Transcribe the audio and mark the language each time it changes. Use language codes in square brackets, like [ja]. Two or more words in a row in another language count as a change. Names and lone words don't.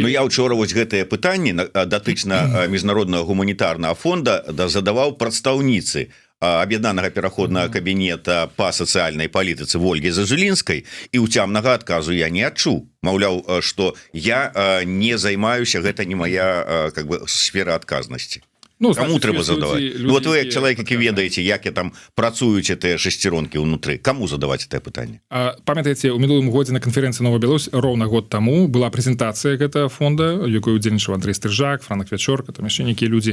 [be] Ну, я учора вось гэтае пытанне датычна міжнароднага гуманітарнага фонда задаваў прадстаўніцы аб'яднанага пераходнага кабінета па сацыяльнай палітыцы Ольгі Зажылінскай, і ўцямнага адказу я не адчуў. Маўляў, што я не займаюся, гэта не [ru] моя как бы [be] сфера адказнасці. Ну, кому трэба задаваць? Ну, вот вы як чалавек, які ведаеце, як я там працуюць тыя шесцеронкі ўнутры, каму задаваць гэтае пытанне? Памятаеце, у мінулым годзе на канферэнцыі Новая Беларусь роўна год таму была прэзентацыя гэтага фонда, якой удзельнічаў Андрэй Стрыжак, Франак Вячорка, там яшчэ нейкія людзі.